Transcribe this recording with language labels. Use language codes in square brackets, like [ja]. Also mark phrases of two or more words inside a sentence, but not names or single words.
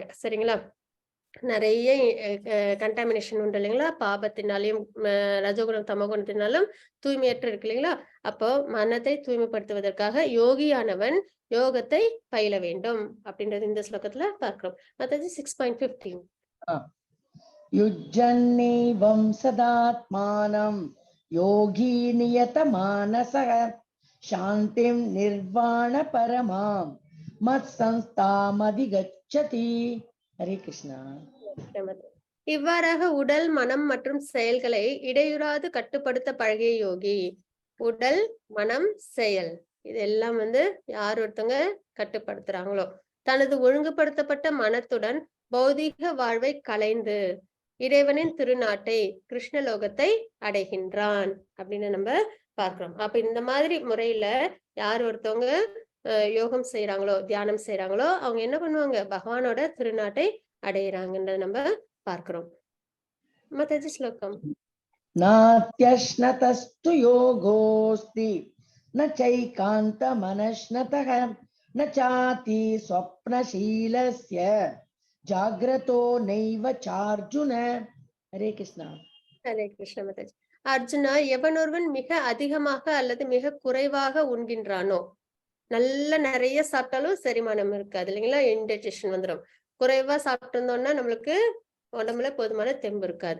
[ta] சரிங்களா? நிறைய கண்டாமினேஷன் உண்டு இல்லைங்களா? பாபத்தினாலையும் ரஜோகுணம் தமோகுணத்தினாலும் தூய்மையற்று இருக்கு இல்லைங்களா? அப்போ மனத்தை தூய்மைப்படுத்துவதற்காக யோகியானவன் யோகத்தை பயில வேண்டும் அப்படின்றது இந்த ஸ்லோகத்துல பார்க்கிறோம். மத்தது 6.15. [sa] युज्यन्नेवं सदात्मानं योगी नियतमानसः शान्तिं निर्वाणपरमां मत्संस्थामधिगच्छति. हरे कृष्णा. [ta] இவ்வாறாக உடல், மனம் மற்றும் செயல்களை இடையூறாது கட்டுப்படுத்த பழகிய யோகி. உடல், மனம், செயல் இதெல்லாம் வந்து யார் ஒருத்தங்க கட்டுப்படுத்துறாங்களோ தனது ஒழுங்குபடுத்தப்பட்ட மனத்துடன் பௌதீக வாழ்வை களைந்து இறைவனின் திருநாட்டை கிருஷ்ணலோகத்தை அடைகின்றான் அப்படின்னு நம்ம பார்க்கிறோம். அப்ப இந்த மாதிரி முறையில யார் ஒருத்தவங்க யோகம் செய்யறாங்களோ, தியானம் செய்யறாங்களோ அவங்க என்ன பண்ணுவாங்க? பகவானோட திருநாட்டை அடையிறாங்கன்றத நம்ம பார்க்கிறோம். மாதாஜி ஸ்லோகம். [sa] नात्यश्नतस्तु योगोऽस्ति न चैकान्तमनश्नतः न चाति स्वप्नशीलस्य जाग्रतो नैव चार्जुन. हरे कृष्णा. [ta] ஹரே கிருஷ்ண மாதாஜி. அர்ஜுனா, எவனொருவன் மிக அதிகமாக அல்லது மிக குறைவாக உண்கின்றானோ, நல்ல நிறைய சாப்பிட்டாலும் செரிமானம் இருக்காது இல்லைங்களா? இன்டைஜஷன் வந்துடும். குறைவா சாப்பிட்டு இருந்தோம்னா நம்மளுக்கு உடம்புல போதுமான தெம்பு இருக்காது.